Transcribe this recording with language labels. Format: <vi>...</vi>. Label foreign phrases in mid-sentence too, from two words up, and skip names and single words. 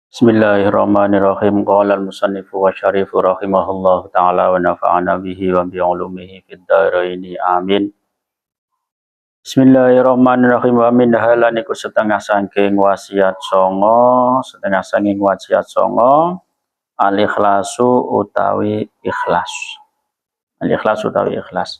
<ar>بسم الله الرحمن الرحيم. قال المصنف والشارح رحمه الله تعالى ونفعنا به وبعلومه في الدارين آمين. بسم الله الرحمن الرحيم. ومن حالا</ar> <jv>iku setengah saking wasiat songo al-ikhlasu utawi ikhlas. Al-ikhlas utawi ikhlas.</jv>